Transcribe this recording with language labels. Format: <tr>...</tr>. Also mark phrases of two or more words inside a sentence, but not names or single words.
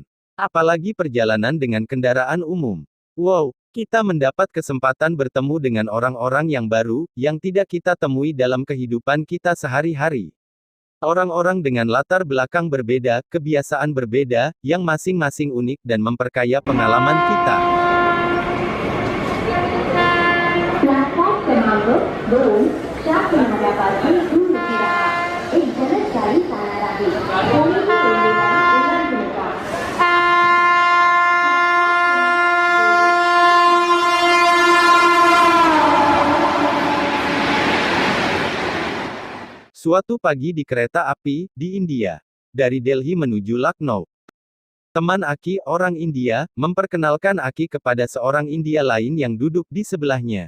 <id>Apalagi perjalanan dengan kendaraan umum. Wow, kita mendapat kesempatan bertemu dengan orang-orang yang baru, yang tidak kita temui dalam kehidupan kita sehari-hari. Orang-orang dengan latar belakang berbeda, kebiasaan berbeda, yang masing-masing unik dan memperkaya pengalaman kita.</id> <mr>प्लेटफॉर्म क्रमांक 2 च्या किनाऱ्यापासून दूर उभी राहा. एक जलद गाडी जाणार आहे. कोणीही रेल्वेला ओलांडू नका.</mr> <id>Suatu pagi di kereta api, di India. Dari Delhi menuju Lucknow. Teman Aki, orang India, memperkenalkan Aki kepada seorang India lain yang duduk di sebelahnya.</id>